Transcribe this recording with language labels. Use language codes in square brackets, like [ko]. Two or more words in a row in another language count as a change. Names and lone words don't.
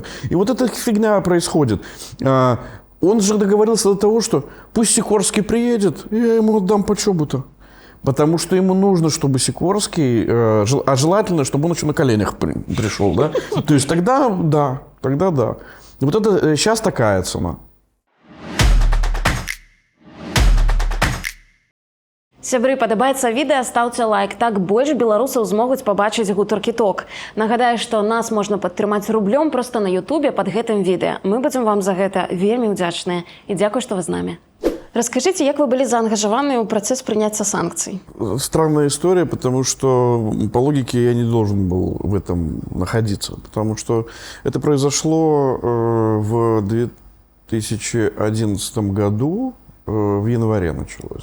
[ru] И вот эта фигня происходит. Он же договорился до того, что пусть Сикорский приедет, и я ему отдам почобу-то. Потому что ему нужно, чтобы Сикорский, а желательно, чтобы он еще на коленях пришел, да? То есть тогда да. И вот это сейчас такая цена. [be] Сябры, падабаецца відэа, стаўце лайк, так больш беларусаў змогуць пабачыць гутаркі ток. Нагадаю, што нас можна падтрымаць рублём проста на Ютубе пад гэтым відэа. Мы будзем вам за гэта вельмі ўдзячныя. І дзякуй, што вы з намі. [ru] Расскажите, як вы были заангажированы в процесс принятия санкций? Странная история, потому что по логике я не должен был в этом находиться. Потому что это произошло в 2011 году, в январе началось.